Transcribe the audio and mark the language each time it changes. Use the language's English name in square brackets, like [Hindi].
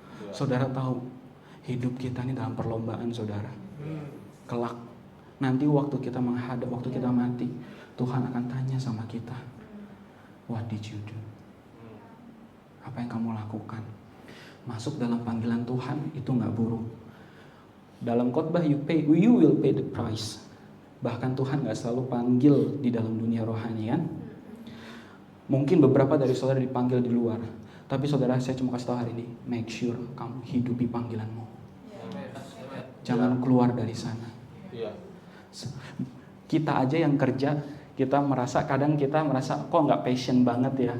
[Indonesian] Saudara tahu, hidup kita ini dalam perlombaan, saudara. Kelak, nanti waktu kita menghadap, waktu kita mati, Tuhan akan tanya sama kita, [English] what did you do? [Indonesian] Apa yang kamu lakukan? Masuk dalam panggilan Tuhan itu nggak buruk. Dalam khotbah [English] you will pay the price. [Indonesian] Bahkan Tuhan gak selalu panggil di dalam dunia rohani, kan? Mungkin beberapa dari saudara dipanggil di luar. Tapi saudara, saya cuma kasih tahu hari ini, [English] make sure [Indonesian] kamu hidupi panggilanmu. Jangan keluar dari sana. Kita aja yang kerja, kadang kita merasa kok gak passion banget ya.